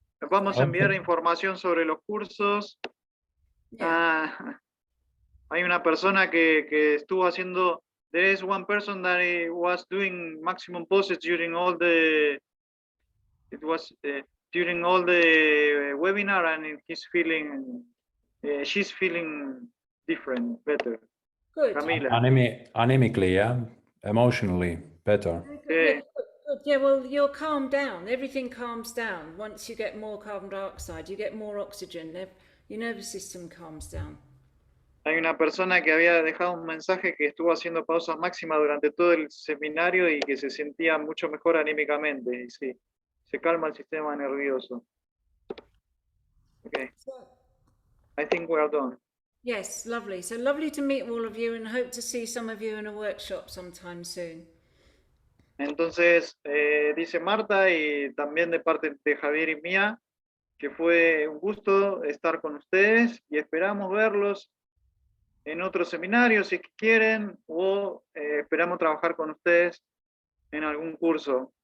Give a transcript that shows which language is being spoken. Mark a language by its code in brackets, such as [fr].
[es] Vamos a enviar información sobre los cursos. [en] Yeah. [es] Hay una persona que estuvo haciendo. [en] There is one person that was doing maximum poses during all the. It was during all the webinar, and he's feeling. She's feeling different, better. Good. Camila. Anemically, yeah, emotionally better. Yeah, good. Yeah, well, you'll calm down. Everything calms down once you get more carbon dioxide. You get more oxygen. Your nervous system calms down. [es] Hay una persona que había dejado un mensaje que estuvo haciendo pausas máximas durante todo el seminario y que se sentía mucho mejor anímicamente. Y sí, se calma el sistema nervioso. [en] Okay, So, I think we are done. yes, lovely. So lovely to meet all of you and hope to see some of you in a workshop sometime soon. [es] Entonces, dice Marta y también de parte de Javier y mía, que fue un gusto estar con ustedes y esperamos verlos en otro seminario si es que quieren o esperamos trabajar con ustedes en algún curso.